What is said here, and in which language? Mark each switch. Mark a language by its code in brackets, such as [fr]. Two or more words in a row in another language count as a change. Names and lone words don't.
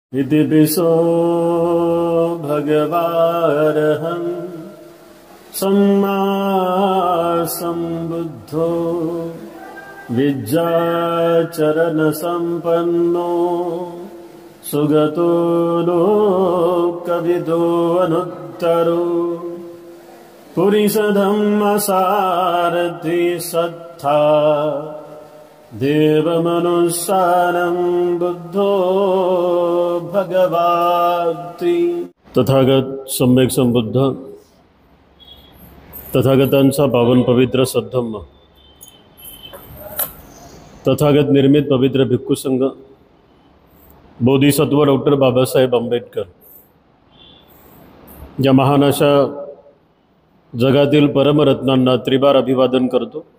[pi] इति पिसो भगवारहं सम्मा सम्बुद्धो विद्याचरणसम्पन्नो सुगतो लोकविदो अनुत्तरो पुरिसधम्मसारथि सत्था देवमनुस्सारं बुद्धो भगवाति। [mr] तथागत सम्यक संबुद्ध तथागतांचा पावन पवित्र सद्धम्म तथागत निर्मित पवित्र भिक्खू संघ बोधिसत्व डॉक्टर बाबासाहेब आंबेडकर या महान अशा जगातील परमरत्नांना त्रिबार अभिवादन करतो।